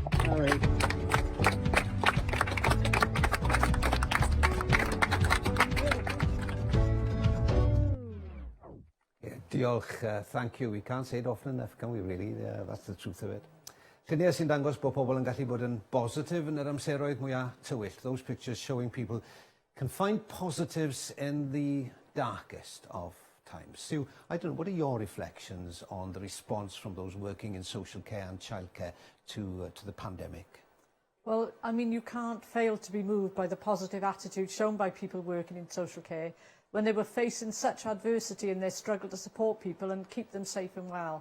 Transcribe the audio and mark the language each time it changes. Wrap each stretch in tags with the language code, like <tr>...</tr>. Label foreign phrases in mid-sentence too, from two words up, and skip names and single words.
<en>Sorry. Diolch, thank you. We can't say it often enough, can we really? That's the truth of it.</en> <cy>Lluniau sy'n dangos bod pobl yn gallu bod yn positif yn yr amseroedd mwyaf tywyll.</cy> <en>Those pictures showing people can find positives in the darkest of times. Sue, I don't know, what are your reflections on the response from those working in social care and childcare to the pandemic? Well, I mean, you can't fail to be moved by the positive attitude shown by people working in social care when they were facing such adversity in their struggle to support people and keep them safe and well.</en>